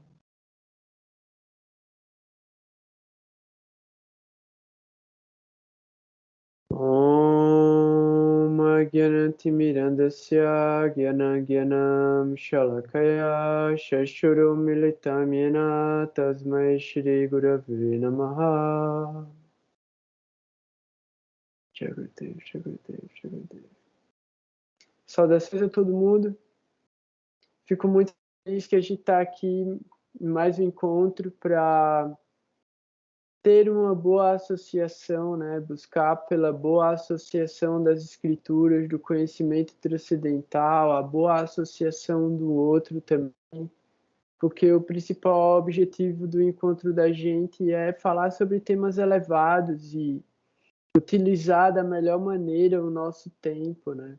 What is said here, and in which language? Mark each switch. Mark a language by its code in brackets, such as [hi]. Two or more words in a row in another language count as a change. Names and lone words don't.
[sa] ॐ अज्ञानतिमिरान्धस्य ज्ञानाज्ञानम् शलाकया चक्षुरुन् मीलितम् येन तस्मै श्री गुरवे नमः जगदेव, जगदेव, जगदेव. [pt] Saudações a todo mundo. Fico muito feliz que a gente está aqui em mais um encontro para ter uma boa associação, né? Buscar pela boa associação das escrituras, do conhecimento transcendental, a boa associação do outro também, porque o principal objetivo do encontro da gente é falar sobre temas elevados e utilizar da melhor maneira o nosso tempo, né?